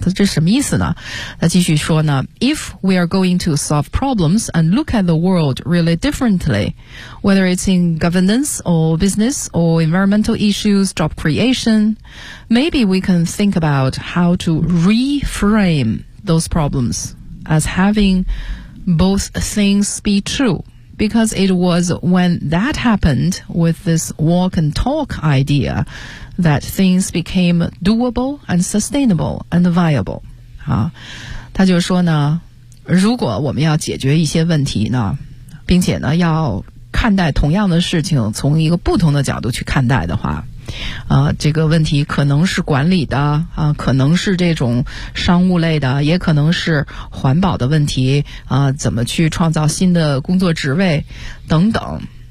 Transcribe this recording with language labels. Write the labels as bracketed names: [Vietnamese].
[Chinese] 他这什么意思呢？ [English] 他继续说呢， If we are going to solve problems and look at the world really differently, whether it's in governance or business or environmental issues, job creation, maybe we can think about how to reframe those problems as having both things be true. Because it was when that happened with this walk and talk idea that things became doable and sustainable and viable. [Chinese] 他就说呢，如果我们要解决一些问题呢，并且呢要看待同样的事情从一个不同的角度去看待的话，这个问题可能是管理的可能是这种商务类的，也可能是环保的问题怎么去创造新的工作职位等等。